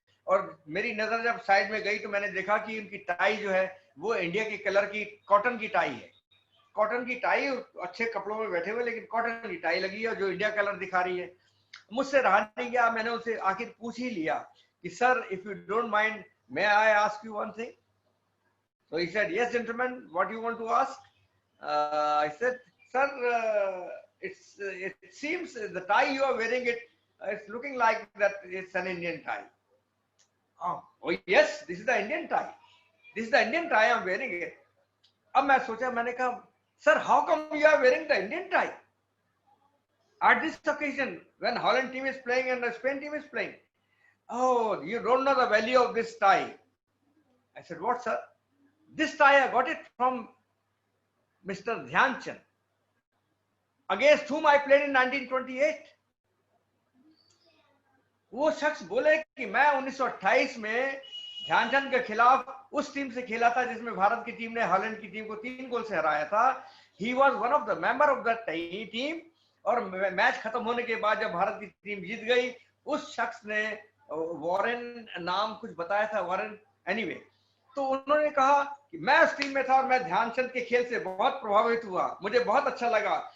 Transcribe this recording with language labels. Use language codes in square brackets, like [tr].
[hi] और मेरी नजर जब साइड में गई तो मैंने देखा कि उनकी टाई जो है वो इंडिया के कलर की कॉटन की टाई है। कॉटन की टाई, अच्छे कपड़ों में बैठे हुए, लेकिन कॉटन की टाई लगी है जो इंडिया कलर दिखा रही है। मुझसे रहा नहीं गया, मैंने उनसे आखिर पूछ ही लिया कि sir, [en] If you don't mind, may I ask you one thing? So he said, yes, gentlemen, what do you want to ask? I said, sir, it seems the tie you are wearing, it's looking like that it's an Indian tie. Oh yes, this is the Indian tie. This is the Indian tie, I am wearing it. [hi] अब मैं सोचा, मैंने कहा [en] Sir how come you are wearing the Indian tie at this occasion when Holland team is playing and the Spain team is playing? Oh, you don't know the value of this tie. I said, what, sir? This tie, I got it from Mr. Dhyan Chand, against whom I played in 1928. [hi] वो शख्स बोले कि मैं 1928 में ध्यानचंद के खिलाफ उस team से खेला था जिसमें भारत की टीम ने हॉलैंड की टीम को 3 गोल से हराया था। [en] He was one of the member of that team, [hi] और मैच खत्म होने के बाद जब भारत की टीम जीत गई, उस शख्स ने वॉरेन नाम कुछ बताया था, वॉरेन एनीवे, तो उन्होंने कहा कि मैं उस टीम में था और मैं ध्यानचंद के खेल से बहुत प्रभावित हुआ, मुझे बहुत अच्छा लगा।